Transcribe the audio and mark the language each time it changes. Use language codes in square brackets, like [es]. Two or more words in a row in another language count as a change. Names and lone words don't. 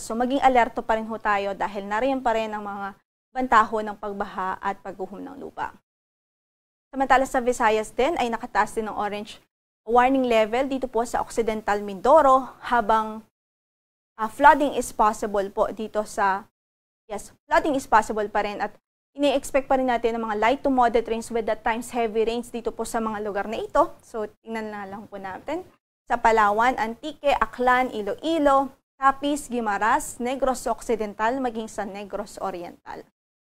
[tl] So maging alerto pa rin ho tayo dahil nariyan pa rin ang mga bantaho ng pagbaha at pagguhom ng lupa. Samantala sa Visayas din ay nakataas din ng [en] orange warning level [tl] dito po sa Occidental Mindoro, habang [en] flooding is possible [tl] po dito [en] flooding is possible [tl] pa rin at ini-expect pa rin natin ng mga [en] light to moderate rains with at times heavy rains [tl] dito po sa mga lugar na ito. So, tingnan na lang po natin. Sa Palawan, Antique, Aklan, Iloilo, Capiz, Guimaras, Negros Occidental, maging sa Negros Oriental.